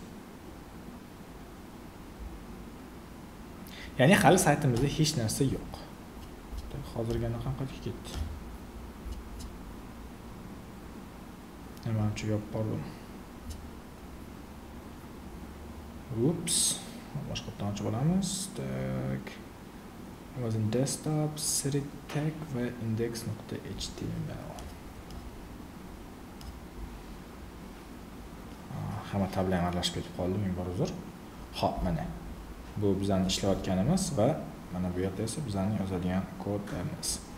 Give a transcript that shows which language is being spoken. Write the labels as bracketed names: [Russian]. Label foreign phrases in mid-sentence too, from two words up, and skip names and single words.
[Uzbek] Ya'ni hali saytimizda hech narsa yo'q. Hozirga qanaqaga ketdi? Nimachi yopib bordim. Ups. Boshqatdan ochib olamiz. Tak. [English] Was in desktop, city tag va index.html. [Uzbek] Hamma tablar aralashib ketib qoldi, ming bor uzr. Xo'p, mana. Bu bizning ishlayotganimiz va mana bu yerda esa bizning yozadigan kodimiz.